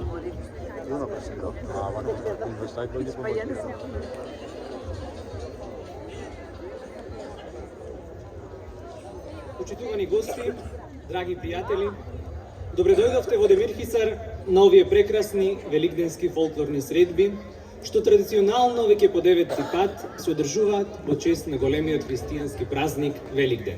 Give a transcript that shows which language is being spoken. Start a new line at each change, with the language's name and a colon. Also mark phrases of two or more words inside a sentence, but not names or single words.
Italian: Io non prendo. Ah, ma non quindi stai con gli
Macedonian: Почитувани гости, драги пријатели, добре дојдовте во Демир Хисар на овие прекрасни великденски фолклорни средби, што традиционално веќе по 9-ти пат се одржуваат во чест на големиот христијански празник Великден.